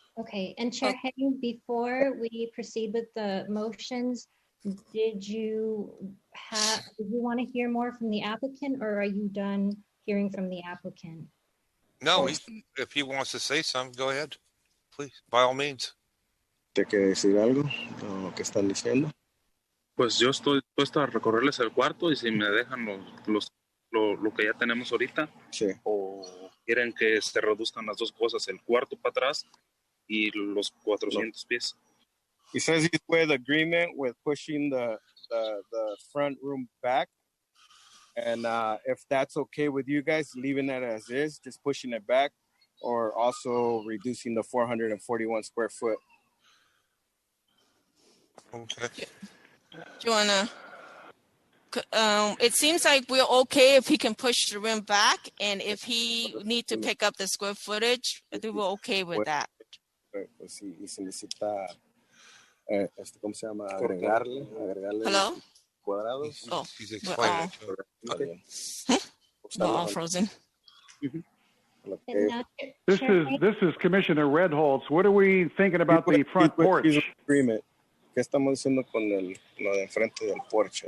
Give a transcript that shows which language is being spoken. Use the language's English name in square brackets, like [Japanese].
[English] Okay, and Chair Hagan, before we proceed with the motions, did you want to hear more from the applicant, or are you done hearing from the applicant? No, if he wants to say something, go ahead, please, by all means. [Spanish] ¿Te quiere decir algo lo que están diciendo? Pues yo estoy dispuesto a recorrerles el cuarto y si me dejan lo que ya tenemos ahorita, o quieren que se reduzcan las dos cosas, el cuarto para atrás y los 400 pies. [English] He says he's with agreement with pushing the front room back. And if that's okay with you guys, leaving it as is, just pushing it back, or also reducing the 441 square foot. Okay. Do you want to, it seems like we're okay if he can push the room back, and if he need to pick up the square footage, I think we're okay with that. [Spanish] Pues sí, y se necesita, ¿cómo se llama? Agregarle [English] Hello? [Spanish] Cuadrados. [English] Oh, he's explaining it. We're all frozen. This is Commissioner Redholz. What are we thinking about the front porch? Agreement. [Spanish] ¿Qué estamos diciendo con lo de enfrente del porche?